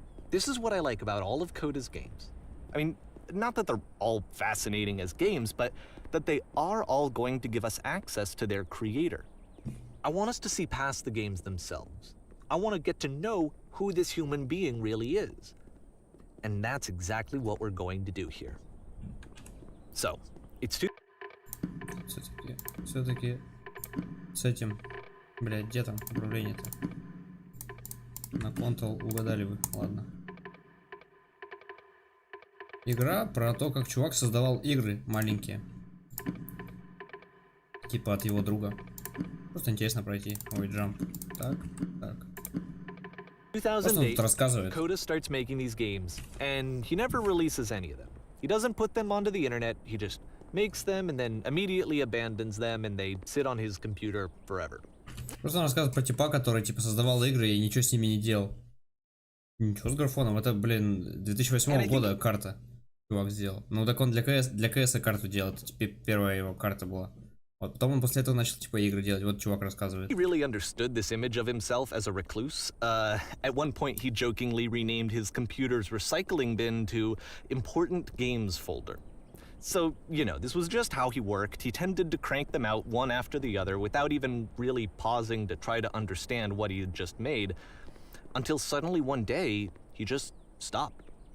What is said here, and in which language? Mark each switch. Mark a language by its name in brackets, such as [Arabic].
[English] This is what I like about all of Coda's games. I mean, not that they're all fascinating as games, but that they are all going to give us access to their creator. I want us to see past the games themselves. I want to get to know who this human being really is. And that's exactly what we're going to do here. So, it's too... [Russian] Все-таки с этим, блядь, где там управление-то? На Ctrl угадали вы, ладно. Игра про то, как чувак создавал игры маленькие. Типа от его друга. Просто интересно пройти. Ой, джамп. Так, так. [English] 2008, Coda starts making these games, and he never releases any of them. He doesn't put them onto the internet, he just makes them and then immediately abandons them, and they sit on his computer forever. [Russian] Просто он рассказывает про типа, который типа создавал игры и ничего с ними не делал. Ничего с графоном, это, блин, 2008 года карта чувак сделал. Ну так он для КС карту делал, это типа первая его карта была. Вот потом он после этого начал типа игры делать, вот чувак рассказывает. [English] He really understood this image of himself as a recluse. At one point he jokingly renamed his computer's recycling bin to Important Games Folder. So, you know, this was just how he worked. He tended to crank them out one after the other without even really pausing to try to understand what he had just made, until suddenly one day, he just stopped.